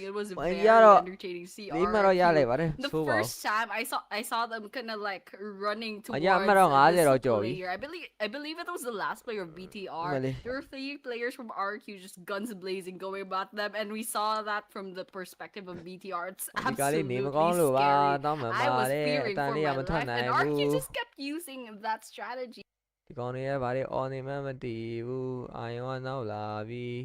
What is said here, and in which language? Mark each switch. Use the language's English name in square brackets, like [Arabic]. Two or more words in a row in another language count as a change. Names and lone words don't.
[English] It was very entertaining to see RRQ. The first time I saw them kind of like running towards this player. I believe it was the last player of BTR. There were 3 players from RRQ just guns blazing going about them, and we saw that from the perspective of BTR. It's absolutely scary. I was fearing for my life, and RRQ just kept using that strategy. [Burmese] ဒီကောင်တွေကဗါတွေအော်နေမှမတည်ဘူးအာယုံကနောက်လာပြီ